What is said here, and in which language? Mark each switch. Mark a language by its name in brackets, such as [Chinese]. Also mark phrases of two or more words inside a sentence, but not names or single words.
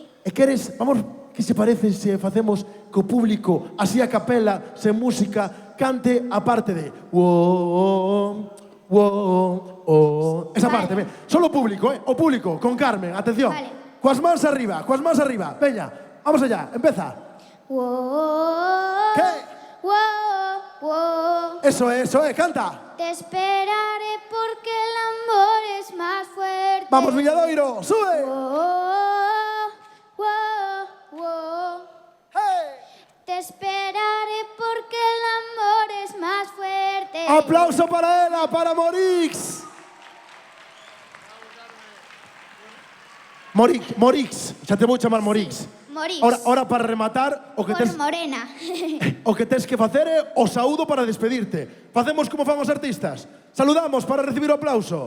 [Galician] E queres, vamos, que se parece se facemos co público, así a capela, sen música, cante a parte de esa parte, solo o público, o público, con Carmen, atención. Vale. Coas mans arriba, veña, vamos allá, empeza. ¿Qué? Eso é, canta. [Spanish] Te esperaré porque el amor es más fuerte. Vamos, Villadoiro, sube. Te esperaré porque el amor es más fuerte. [Galician] Aplauso para ela, para Morix. Morix, xa te vou chamar Morix. Morix. Ahora para rematar, o que Por tes morena. o que tes que facer é o saúdo para despedirte. Facemos como fan os artistas. Saludamos para recibir o aplauso.